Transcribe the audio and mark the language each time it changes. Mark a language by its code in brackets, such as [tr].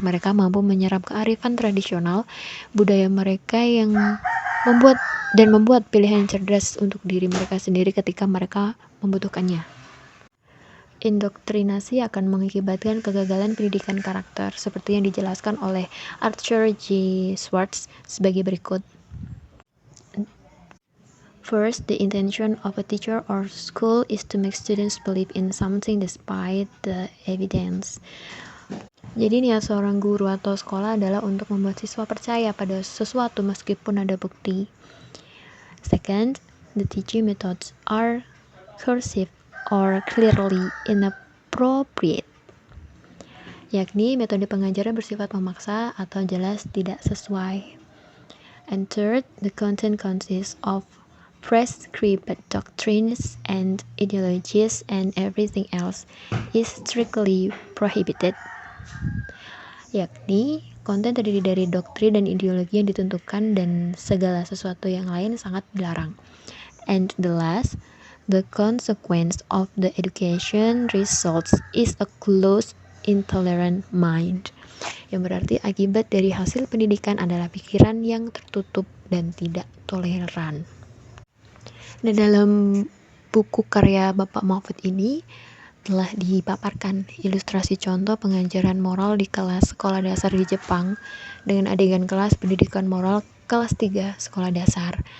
[id] Mereka mampu menyerap kearifan tradisional budaya mereka yang membuat pilihan cerdas untuk diri mereka sendiri ketika mereka membutuhkannya. Indoktrinasi akan mengakibatkan kegagalan pendidikan karakter seperti yang dijelaskan oleh Arthur J. Schwartz sebagai berikut. [en] First, the intention of a teacher or school is to make students believe in something despite the evidence. [id] Jadi niat seorang guru atau sekolah adalah untuk membuat siswa percaya pada sesuatu meskipun ada bukti. [en] Second, the teaching methods are coercive or clearly inappropriate. [id] Yakni metode pengajaran bersifat memaksa atau jelas tidak sesuai. [en] And third, the content consists of prescribed doctrines and ideologies and everything else is strictly prohibited. [id] Yakni konten terdiri dari doktrin dan ideologi yang ditentukan dan segala sesuatu yang lain sangat dilarang. [en] And the last, the consequence of the education results is a closed, intolerant mind. [id] Yang berarti akibat dari hasil pendidikan adalah pikiran yang tertutup dan tidak toleran. Nah, dalam buku karya Bapak Mahfud ini telah dipaparkan ilustrasi contoh pengajaran moral di kelas sekolah dasar di Jepang dengan adegan kelas pendidikan moral kelas 3 sekolah dasar.